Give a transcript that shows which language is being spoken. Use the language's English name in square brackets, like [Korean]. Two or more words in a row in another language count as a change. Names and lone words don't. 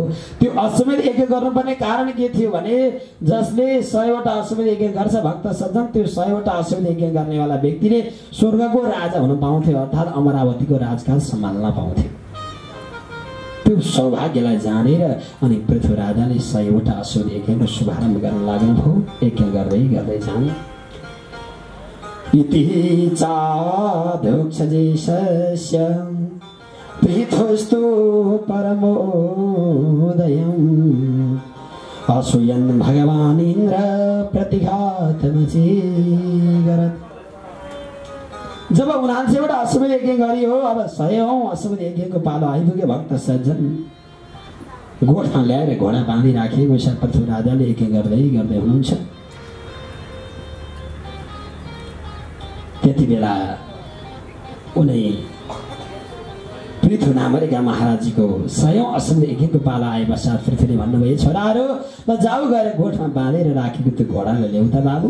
[Nepali] त्यो अश्वमेध यज्ञ गर्नुपर्ने कारण के थियो भने जसले 100वटा अश्वमेध यज्ञ गर्छ भक्त सज्जन, त्यो 100वटा अश्वमेध यज्ञ गर्नेवाला व्यक्तिले स्वर्गको राजा हुन पाउँथ्यो अर्थात् अमरावतीको राजकाज सम्हाल्न पाउँथ्यो। त्यो सौभाग्यलाई जानेर अनि पृथु राजाले 100वटा अश्वमेध यज्ञको शुभारम्भ गर्न लाग्नुभयो। यज्ञ गर्दै गर्दै जाने [Sanskrit] इति चाधोक्षजेशस्य पृथुस्तु परमोदयम् असूयन् भगवान् इन्द्र प्रतिघातमचीकरत्। [Nepali] जब 79वटा अश्वमेध यज्ञ गरियो, अब 100औं अश्वमेध यज्ञको पालो आइपुग्यो। भक्त सज्जन गोठमा ल्याएर घोडा बाँधि राखेको पृथु राजाले यज्ञ गर्दै गर्दै हुनुहुन्छ। त्यति बेला उनै पृथु नामरेका महाराजीको 100औं अश्वमेध यज्ञको पाला आए पश्चात पृथुले भन्नुभयो छोराहरू ल जाऊ गएर गोठमा बाँधेर राखेको त्यो घोडालाई ल्याउ त बाबु।